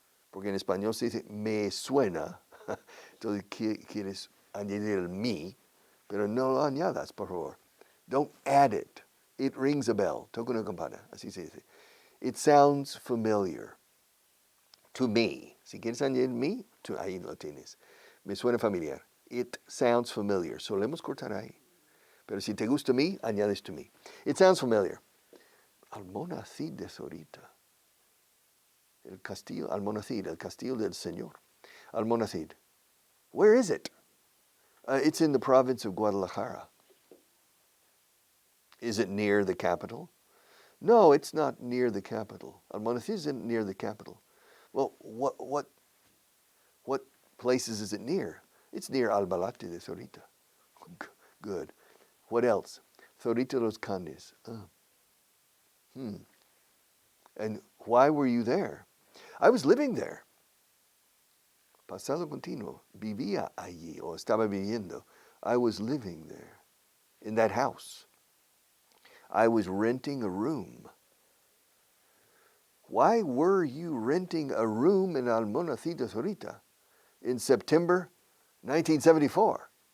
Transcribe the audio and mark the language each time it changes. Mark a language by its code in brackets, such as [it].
[es] Porque en español se dice me suena. Entonces quieres añadir el me, pero no lo añadas, por favor. [en] Don't add it. It rings a bell. [es] Toca una campana. Así se dice. [en] It sounds familiar to me. [es] Si quieres añadir me, ahí lo tienes. Me suena familiar. [en] It sounds familiar. [es] Solemos cortar ahí. Pero si te gusta me, añades [en] to me. It sounds familiar. [es] Almonacid de Zorita. El castillo, Almonacid, el castillo del Señor. [en] Almonacid. Where is it? It's in the province of Guadalajara. Is it near the capital? No, it's not near the capital. Almonacid isn't near the capital. Well, what places is it near? It's near Albalate de Zorita. Good. What else? Zorita los Candes. And why were you there? I was living there. [es] Pasado continuo. Vivía allí, o estaba viviendo. [en] I was living there, in that house. I was renting a room. Why were you renting a room in Almonacid de Zorita in September 1974?